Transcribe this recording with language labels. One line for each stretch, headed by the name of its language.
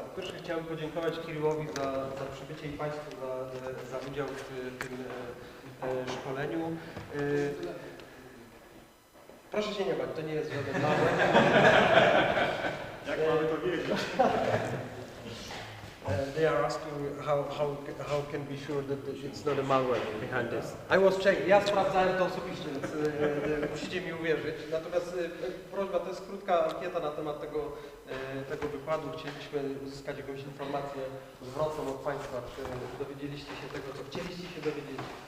Polish: Po pierwsze chciałbym podziękować Kiryłowi za przybycie i Państwu za udział w tym szkoleniu. Proszę się nie bać, to nie jest żaden mały. Jak mamy to wiedzieć?
English: They are asking how can be sure that it's not a malware behind this. I was checking.
Polish: Ja sprawdzałem to osobiście, więc musicie mi uwierzyć. Natomiast prośba, to jest krótka ankieta na temat tego wykładu. Chcielibyśmy uzyskać jakąś informację zwrotną od Państwa, czy dowiedzieliście się tego, co chcieliście się dowiedzieć.